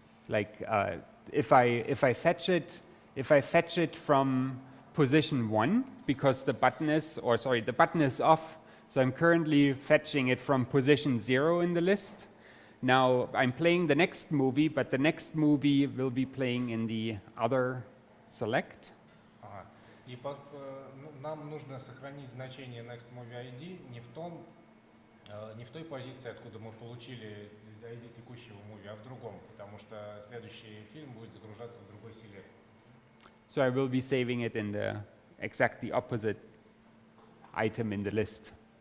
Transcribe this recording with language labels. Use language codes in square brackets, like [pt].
[en] Like if I fetch it from position 1 because the button is off, so I'm currently fetching it from position 0 in the list. Now I'm playing the next movie, but the next movie will be playing in the other select. [ru] Ага. И нам нужно сохранить значение next movie ID не в той позиции, откуда мы получили ID текущего movie, а в другом, потому что следующий фильм будет загружаться в другой селект. [en] So I will be saving it in the exactly opposite item in the list.